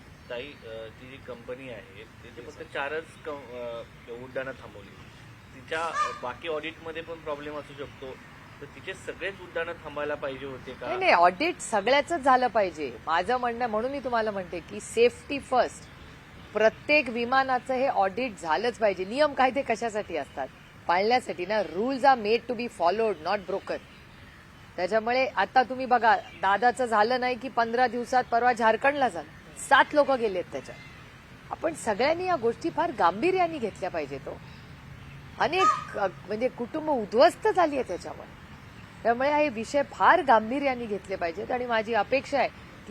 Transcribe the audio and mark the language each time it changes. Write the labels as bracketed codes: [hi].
[mr] ती जी कंपनी आहे तिथे फक्त 4च उड्डाणं थांबवली, तिच्या बाकी ऑडिटमध्ये पण प्रॉब्लेम असू शकतो, तर तिचे सगळेच उड्डाणं थांबायला पाहिजे होते का? नाही, ऑडिट सगळ्याच झालं पाहिजे माझं म्हणणं, म्हणून मी तुम्हाला म्हणते की सेफ्टी फर्स्ट, प्रत्येक विमानाचं हे ऑडिट झालंच पाहिजे। नियम कायदे कशासाठी असतात? पाळण्यासाठी ना। [en] Rules are made to be followed, not broken. [mr] त्याच्यामुळे आता तुम्ही बघा, दादाचं झालं नाही की 15 दिवसात परवा झारखंडला झालं, 7 लोक गेलेत त्याच्यात। आपण सगळ्यांनी या गोष्टी फार गांभीर्याने घेतल्या पाहिजेत। अनेक म्हणजे कुटुंब उद्ध्वस्त झाली आहे त्याच्यामुळे, त्यामुळे हे विषय फार गांभीर्याने घेतले पाहिजेत आणि माझी अपेक्षा आहे